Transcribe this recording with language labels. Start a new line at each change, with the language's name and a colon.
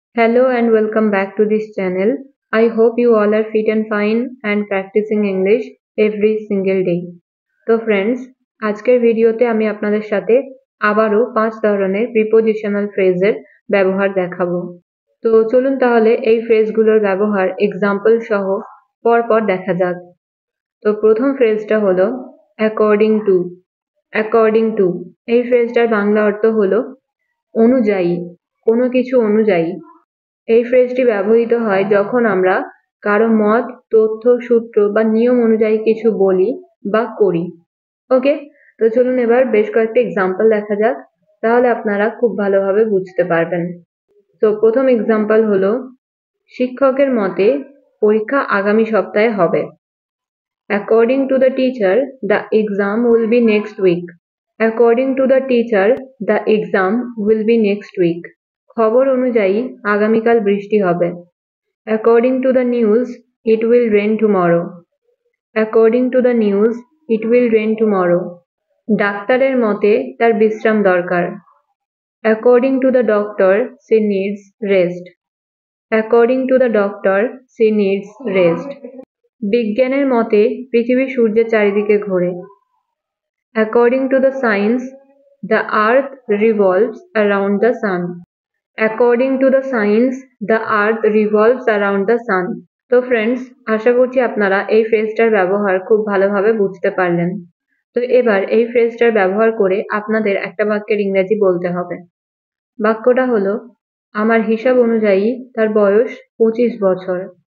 English: Hello and welcome back to this channel. I hope you all are fit and fine and practicing English every single day.
Bangla: তো friends, আজকের ভিডিওতে আমি আপনাদের সাথে আবারও 5 ধরনের প্রিপোজিশনাল ফ্রেজের ব্যবহার দেখাবো। তো চলুন তাহলে এই ফ্রেজগুলোর ব্যবহার এক্সাম্পল সহ পরপর দেখা যাক। তো প্রথম ফ্রেজটা হলো অ্যাকর্ডিং টু। অ্যাকর্ডিং টু এই ফ্রেজটার বাংলা অর্থ হলো অনুযায়ী, কোনো কিছু অনুযায়ী। এই ফ্রেজটি ব্যবহৃত হয় যখন আমরা কারো মত, তথ্য, সূত্র বা নিয়ম অনুযায়ী কিছু বলি বা করি। ওকে, তো চলুন এবার বেশ কয়েকটি এক্সাম্পল দেখা যাক, তাহলে আপনারা খুব ভালোভাবে বুঝতে পারবেন। তো প্রথম এক্সাম্পল হলো শিক্ষকের মতে পরীক্ষা আগামী সপ্তাহে হবে।
English: According to the teacher the exam will be next week. According to the teacher the exam will be next week.
Bangla: খবর অনুযায়ী আগামীকাল বৃষ্টি হবে।
English: According to the news, it will rain tomorrow. According to the news, it will rain tomorrow.
Bangla: ডাক্তারের মতে তার বিশ্রাম দরকার।
English: According to the doctor, she needs rest. According to the doctor, she needs rest.
Bangla: বিজ্ঞানের মতে পৃথিবী সূর্যের চারিদিকে ঘোরে।
English: According to the science, the earth revolves around the sun. According to the science, the earth revolves around the sun.
Bangla: তো friends, আশা করছি আপনারা এই ফ্রেজটার ব্যবহার খুব ভালোভাবে বুঝতে পারলেন। তো এবার এই ফ্রেজটার ব্যবহার করে আপনাদের একটা বাক্যের ইংরেজি বলতে হবে। বাক্যটা হলো, আমার হিসাব অনুযায়ী তার বয়স 25 বছর।